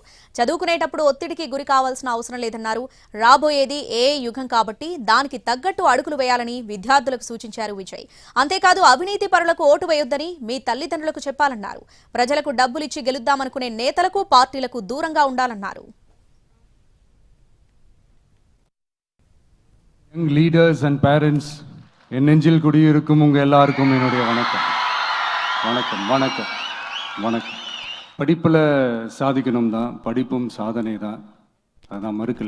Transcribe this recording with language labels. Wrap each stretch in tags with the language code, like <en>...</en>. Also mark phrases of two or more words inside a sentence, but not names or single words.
<te>చదువుకునేటప్పుడు ఒత్తిడికి గురి కావాల్సిన అవసరం లేదన్నారు. రాబోయేది ఏఐ యుగం కాబట్టి దానికి తగ్గట్టు అడుగులు వేయాలని విద్యార్థులకు సూచించారు విజయ్. అంతేకాదు అవినీతి పరులకు ఓటు వేయొద్దని మీ తల్లిదండ్రులకు చెప్పాలన్నారు. ప్రజలకు డబ్బులిచ్చి గెలుద్దామనుకునే నేతలకు పార్టీలకు దూరంగా ఉండాలన్నారు.</te> <en>young leaders and parents,</en> <ta>என் நெஞ்சில் குடியிருக்கும் உங்கள் எல்லாருக்கும் என்னுடைய வணக்கம் வணக்கம் வணக்கம் வணக்கம். படிப்பில் சாதிக்கணும் தான், படிப்பும் சாதனை தான், அதை நான் மறுக்கலை.</ta>